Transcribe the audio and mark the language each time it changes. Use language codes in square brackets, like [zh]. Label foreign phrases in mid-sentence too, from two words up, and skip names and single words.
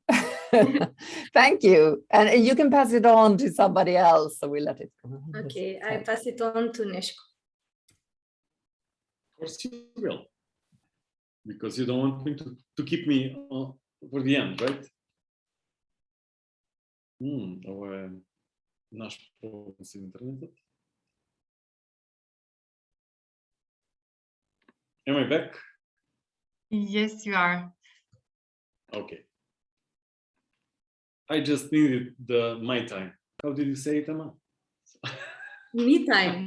[en] Thank you. And you can pass it on to somebody else, so we let it go. Okay, I pass it on to Neshko. Of course you will, because you don't want me to keep me for the end, right? [bg] Наш проблем с интернетът. [en] Am I back? Yes, you are. Okay. I just needed my time. How did you say it, Emma? Me time.